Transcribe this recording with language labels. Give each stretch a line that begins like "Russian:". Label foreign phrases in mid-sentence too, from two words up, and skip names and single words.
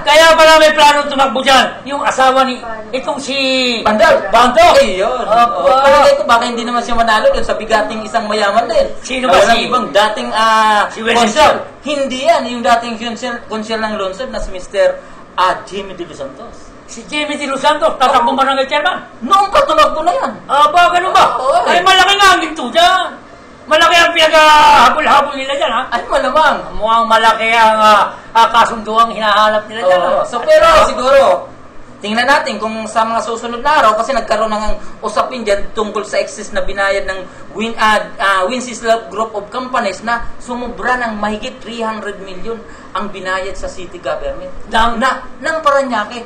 Filipino: Kaya pala may plano tumakbo dyan. Yung asawa ni, itong si... Bandol. Ayun. Palagay ko, baka hindi naman siya manalo dun sa bigating isang mayaman din. Sino ba si... ibang dating si consul. Hindi yan, yung dating consul ng Lungsod na si Mr. Jimmy De Los Santos. Si Jimmy De Los Santos, tatakbong barangay chairman? Noong patunakbo na yan. Ganun ba? Ay, malaki nga ang ginto dyan. Malaki ang pinag-habol-habol nila dyan, ha? Ay, malamang. Mukhang malaki ang kasunduang hinahanap nila dyan, ha? So, pero siguro, tingnan natin kung sa mga susunod na araw, kasi nagkaroon ng usapin dyan tungkol sa excess na binayad ng Wenceslao Group of Companies na sumubra ng mahigit 300 million ang binayad sa
English: city government
Filipino: ng Parañaque.